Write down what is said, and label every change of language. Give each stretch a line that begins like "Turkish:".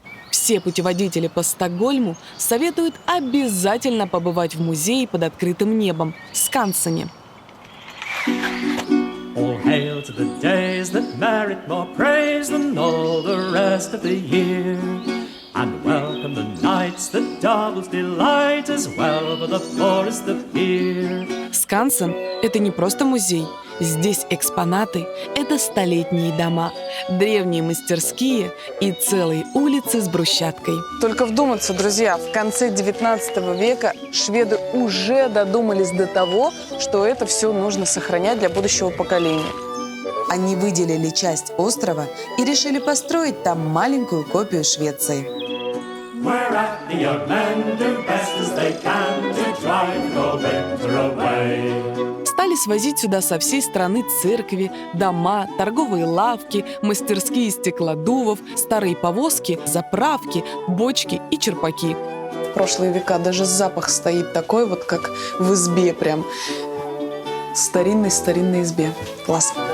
Russian: Все путеводители по Стокгольму советуют обязательно побывать в музее под открытым небом в Скансене.
English: All hail to the days that merit more praise than all the rest of the year. And welcome the nights that doubles delight as well for the poorest appear.
Russian: Скансен – это не просто музей. Здесь экспонаты – это столетние дома, древние мастерские и целые улицы с брусчаткой. Только вдуматься, друзья, в конце 19 века шведы уже додумались до того, что это все нужно сохранять для будущего поколения. Они выделили часть острова и решили построить там маленькую копию Швеции.
English: Whereat the young men do best as they can to drive the winter away.
Russian: Стали свозить сюда со всей страны церкви, дома, торговые лавки, мастерские стеклодувов, старые повозки, заправки, бочки и черпаки. В прошлые века даже запах стоит такой вот, как в избе прям. Старинной избе. Класс.